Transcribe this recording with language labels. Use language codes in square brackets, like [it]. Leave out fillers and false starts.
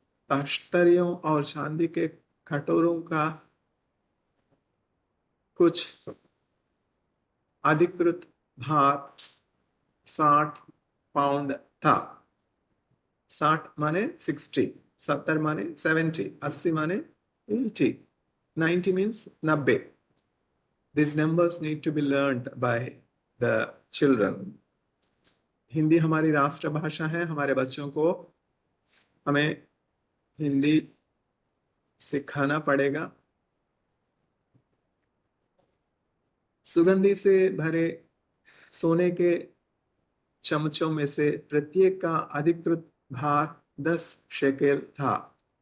[hi] तख्तरियों और चांदी के कटोरों का कुछ अधिकृत भार 60 पाउंड था। 60 माने 60, 70 माने 70, 80 माने 80, [en] 90 means 90. These numbers need to be learned by the children. [hi] Hindi हमारी राष्ट्रभाषा है, हमारे बच्चों को हमें हिंदी सिखाना पड़ेगा। सुगंधी से भरे सोने के चमचों में से प्रत्येक का अधिकृत भार 10 शेकेल था।